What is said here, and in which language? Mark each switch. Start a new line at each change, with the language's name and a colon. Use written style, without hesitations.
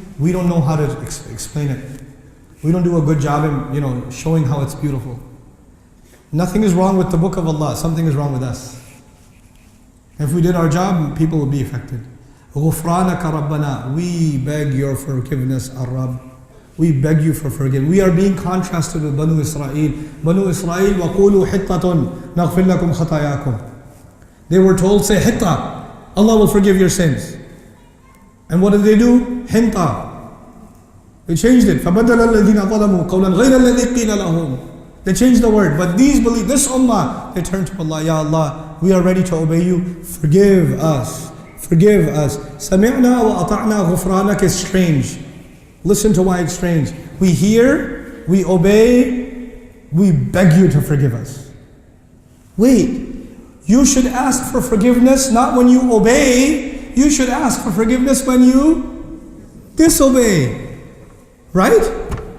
English: We don't know how to explain it. We don't do a good job in showing how it's beautiful. Nothing is wrong with the book of Allah. Something is wrong with us. If we did our job, people would be affected.
Arabic: غُفْرَانَكَ رَبَّنَا.
English: We beg your forgiveness, Ar-Rabb. We beg you for forgiveness. We are being contrasted with Banu Israel.
Arabic: Banu Israel, وَقُولُوا حِطَّةٌ نَغْفِرْ لَكُمْ خَطَايَاكُمْ.
English: They were told, say hitta. Allah will forgive your sins. And what did they do? Hinta. They changed it.
Arabic: فَبَدَلَ الَّذِينَ ظَلَمُوا قَوْلًا غَيْرَ الَّذِي قِيلَ لَهُمْ.
English: They changed the word. But these believe, this ummah, they turned to Allah. Ya Allah, we are ready to obey you. Forgive us. Forgive us.
Arabic: سَمِعْنَا وَأَطَعْنَا غُفْرَانَكَ
English: is strange. Listen to why it's strange. We hear, we obey, we beg you to forgive us. Wait, you should ask for forgiveness not when you obey. You should ask for forgiveness when you disobey. Right?